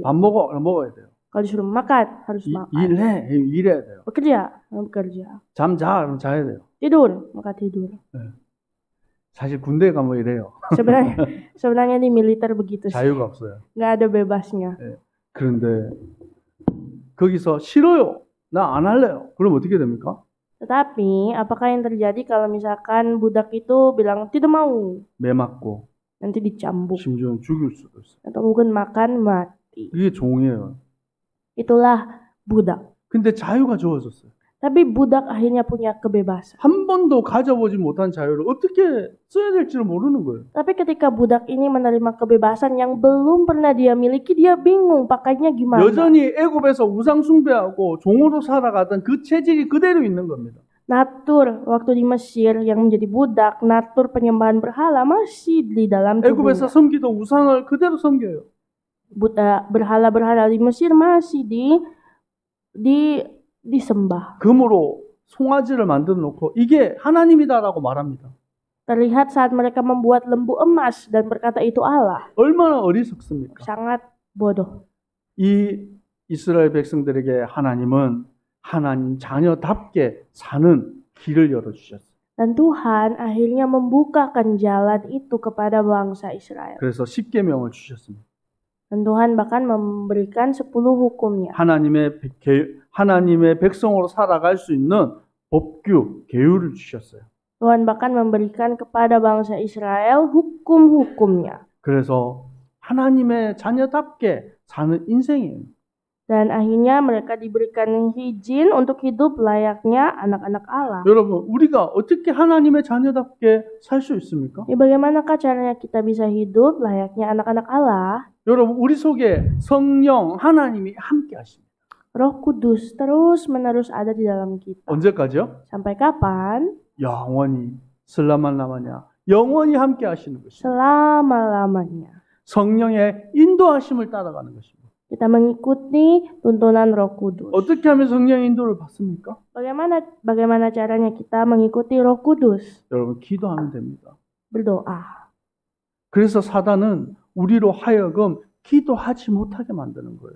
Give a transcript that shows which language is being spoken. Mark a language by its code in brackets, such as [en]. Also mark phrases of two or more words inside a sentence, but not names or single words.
[ko] 밥 먹어. 그럼 먹어야 돼요. [id] Kalau disuruh makan, harus makan. [ko] 일해. 일해야 돼요. [id] Bekerja, bekerja. [ko] 잠 자. 그럼 자야 돼요. [id] Tidur, maka tidur. [ko] 사실 군대 가면 이래요. [id] Sebenarnya di militer begitu sih. [ko] 자유가 없어요. [id] Nggak ada bebasnya. [ko] 그런데 거기서 싫어요. 나 안 할래요. 그럼 어떻게 됩니까? [id] Tetapi, apakah yang terjadi kalau misalkan budak itu bilang tidak mau, [ko] 매 맞고 [id] nanti dicambuk [ko] 심지어는 죽일 수도 있어요. [id] atau mungkin makan mati. [ko] 이게 종이에요. [id] Itulah budak. [ko] 근데 자유가 주어졌어요. [id] Tapi budak akhirnya punya kebebasan. [ko] 한 번도 가져보지 못한 자유를 어떻게 써야 될지를 모르는 거예요. [id] Tapi ketika budak ini menerima kebebasan yang belum pernah dia miliki, dia bingung pakainya gimana. [ko] 여전히 애굽에서 우상 숭배하고 종으로 살아가던 그 체질이 그대로 있는 겁니다. [id] Natur waktu di Mesir yang menjadi budak, natur penyembahan berhala masih di dalam [ko] 애굽에서 [id] tubuhnya. [ko] 섬기던 우상을 그대로 섬겨요. [id] Berhala-berhala di Mesir masih disembah. [ko] 금으로 송아지를 만들어 놓고 이게 하나님이다라고 말합니다. [id] Terlihat saat mereka membuat lembu emas dan berkata itu Allah. [ko] 얼마나 어리석습니까? [id] Sangat bodoh. [ko] 이 이스라엘 백성들에게 하나님은 하나님 자녀답게 사는 길을 열어주셨어요. [id] Dan Tuhan akhirnya membukakan jalan itu kepada bangsa Israel. [ko] 그래서 십계명을 주셨습니다. [id] Dan Tuhan bahkan memberikan 10 hukumnya. [ko] 하나님의 백성으로 살아갈 수 있는 법규, 계율을 주셨어요. [id] Tuhan bahkan memberikan kepada bangsa Israel hukum-hukumnya. [ko] 그래서 하나님의 자녀답게 사는 인생이에요. [id] Dan akhirnya mereka diberikan izin untuk hidup layaknya anak-anak Allah. [ko] 여러분, 우리가 어떻게 하나님의 자녀답게 살 수 있습니까? [id] Ya, bagaimanakah caranya kita bisa hidup layaknya anak-anak Allah? [ko] 여러분, 우리 속에 성령, 하나님이 함께 하십니다. [id] Roh Kudus terus-menerus ada di dalam kita. [ko] 언제까지요? [id] Sampai kapan? [ko] 영원히. 슬라만 남았냐? 영원히 함께 하시는 것입니다. [id] Selama-lamanya. [ko] 성령의 인도하심을 따라가는 것입니다. [id] Kita mengikuti tuntunan Roh Kudus. [ko] 어떻게 하면 성령의 인도를 받습니까? [id] Bagaimana caranya kita mengikuti Roh Kudus? [ko] 여러분, 기도하면 됩니다. [id] berdoa. [ko] 그래서 사단은 우리로 하여금 기도하지 못하게 만드는 거예요.